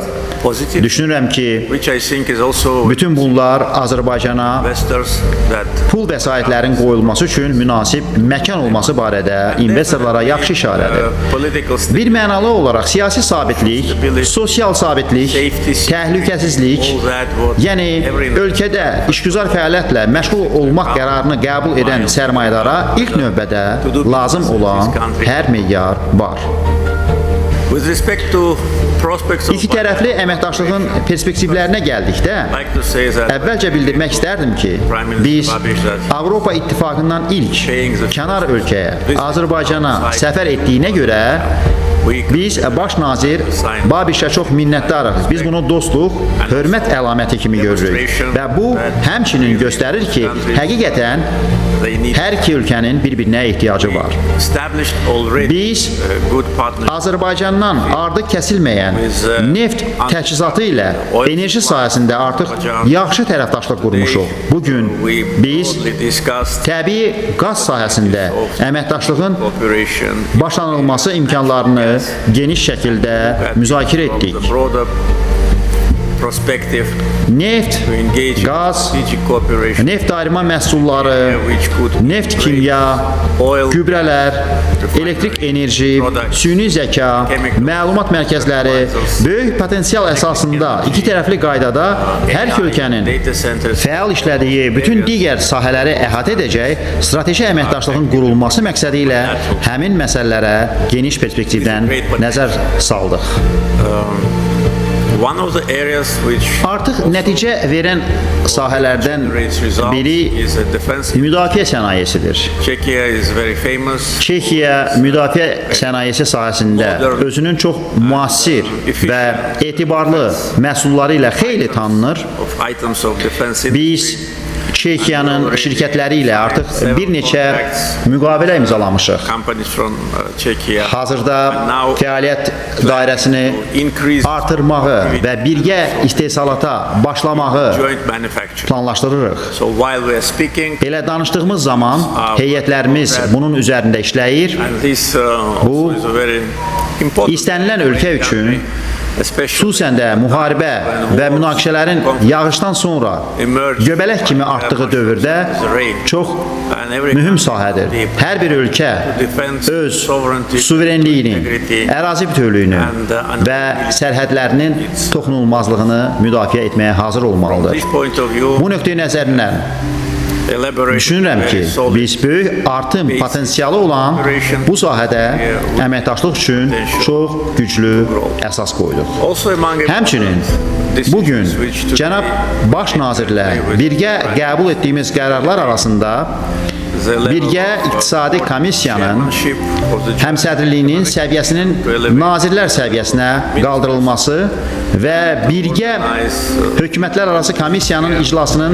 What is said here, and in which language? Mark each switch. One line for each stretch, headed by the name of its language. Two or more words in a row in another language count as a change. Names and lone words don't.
Azerbaijani: positive, Düşünürəm ki,
English: which I think is also
Azerbaijani: bütün bunlar Azərbaycana
English: investors that
Azerbaijani: pul vəsaitlərin qoyulması üçün münasib məkan olması barədə investorlara yaxşı işarədir. political Bir mənalı olaraq siyasi sabitlik, sosial sabitlik, təhlükəsizlik, yəni ölkədə işgüzar fəaliyyətlə məşğul olmaq qərarını qəbul edən sərmayədara ilk növbədə lazım olan hər meyar var.
English: With respect to prospects of
Azerbaijani: İki tərəfli əməkdaşlığın perspektivlərinə gəldikdə,
English: I'd like to say that
Azerbaijani: əvvəlcə bildirmək istərdim ki, biz Avropa İttifaqından ilk kənar ölkəyə, Azərbaycana səfər etdiyinə görə biz baş nazir Babişə çox minnətdarıq. Biz bunu dostluq, hörmət əlaməti kimi görürük. Və bu həmçinin göstərir ki, həqiqətən hər iki ölkənin bir-birinə ehtiyacı var.
English: established already
Azerbaijani: Biz
English: good partnership
Azerbaijani: Azərbaycandan artıq kəsilməyən neft təchizatı ilə enerji sahəsində artıq yaxşı tərəfdaşlıq qurmuşuq. Bugün biz
English: we discussed
Azerbaijani: təbii qaz sahəsində əməkdaşlığın cooperation başlanılması imkanlarını geniş şəkildə müzakirə from etdik.
English: the broader perspective
Azerbaijani: Neft,
English: to engage in
Azerbaijani: qaz,
English: strategic cooperation
Azerbaijani: neft ayırma məhsulları,
English: which could
Azerbaijani: neft kimya, oil gübrələr, elektrik enerji, süni zəka, məlumat mərkəzləri böyük potensial əsasında iki tərəfli qaydada hər iki ölkənin
English: data centers
Azerbaijani: fəal işlədiyi bütün digər sahələri əhatə edəcək strateji əməkdaşlığın qurulması məqsədi ilə həmin məsələlərə geniş perspektivdən nəzər saldıq.
English: one of the areas which
Azerbaijani: Artıq nəticə verən sahələrdən
English: generates results
Azerbaijani: biri
English: is a defense.
Azerbaijani: müdafiə sənayesidir.
English: Czechia is very famous
Azerbaijani: Çexiya müdafiə sənayesi sahəsində özünün çox müasir və etibarlı məhsulları ilə xeyli tanınır.
English: of items of defense
Azerbaijani: Biz Çexiyanın şirkətləri ilə artıq bir neçə müqavilə imzalamışıq.
English: companies from Czechia
Azerbaijani: Hazırda fəaliyyət dairəsini increase artırmağı və birgə istehsalata başlamağı
English: joint manufacturing.
Azerbaijani: planlaşdırırıq.
English: So while we are speaking,
Azerbaijani: Belə danışdığımız zaman heyətlərimiz bunun üzərində işləyir.
English: and this also is a very important
Azerbaijani: İstənilən ölkə üçün especially xüsusən də müharibə və münaqişələrin yağışdan sonra göbələk kimi artdığı dövrdə çox
English: and every
Azerbaijani: mühüm sahədir. Hər bir ölkə öz suverenliyini, ərazi bütövlüyünü və sərhədlərinin toxunulmazlığını müdafiə etməyə hazır olmalıdır.
English: this point of view
Azerbaijani: Bu nöqteyi nəzərindən düşünürəm ki, biz böyük artım potensialı olan bu sahədə əməkdaşlıq üçün çox güclü əsas qoyduq.
English: also among
Azerbaijani: Həmçinin bugün cənab baş nazirlə birgə qəbul etdiyimiz qərarlar arasında birgə iqtisadi komissiyanın həmsədrliyinin səviyyəsinin nazirlər səviyyəsinə qaldırılması və birgə hökumətlər arası komissiyanın iclasının